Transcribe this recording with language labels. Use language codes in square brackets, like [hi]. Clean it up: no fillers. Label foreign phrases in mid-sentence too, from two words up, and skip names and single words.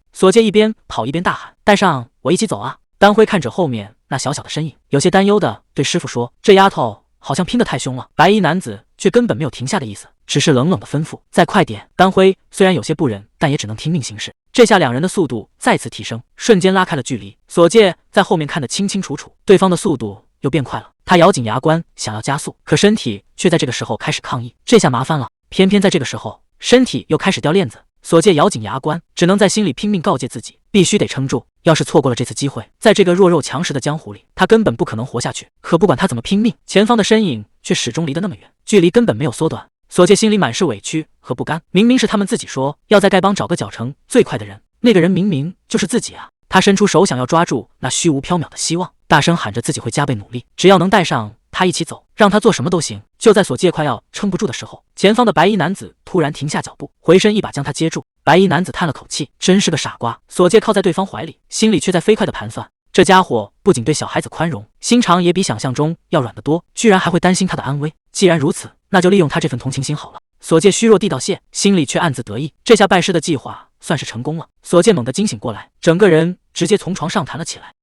[zh] 索介一邊跑一邊大喊，帶上我一起走啊！丹輝看着後面那小小的身影，有些擔憂的對師傅說，這丫頭好像拼得太凶了。白衣男子卻根本沒有停下的意思，只是冷冷的吩咐，再快點。丹輝雖然有些不忍，但也只能聽命行事。這下两人的速度再次提升，瞬間拉開了距離。索介在後面看得清清楚楚，对方的速度又變快了。他咬緊牙關想要加速，可身體卻在這個時候開始抗議，這下麻煩了。偏偏在這個時候，身體又開始掉鏈子。索介咬緊牙關，只能在心裡拼命告誡自己，必須得撐住。要是錯過了這次機會，在這個弱肉強食的江湖裡，他根本不可能活下去。可不管他怎麼拼命，前方的身影卻始終離得那麼遠，距離根本沒有縮短。索介心裡滿是委屈和不甘，明明是他們自己說要在丐幫找個腳程最快的人，那個人明明就是自己啊！他伸出手想要抓住那虛無縹緲的希望，大聲喊着自己會加倍努力，只要能帶上他一起走，讓他做什麼都行。就在索介快要撐不住的時候，前方的白衣男子突然停下脚步，回身一把將他接住。白衣男子叹了口气，真是個傻瓜。索介靠在對方懷裡，心裡卻在飛快地盤算，這家伙不僅對小孩子寬容，心腸也比想象中要軟得多，居然還會擔心他的安危。既然如此，那就利用他這份同情心好了。索介虛弱地道謝，心裡卻暗自得意，這下拜師的計劃算是成功了。索介猛地驚醒過來，整個人直接從床上彈了起來。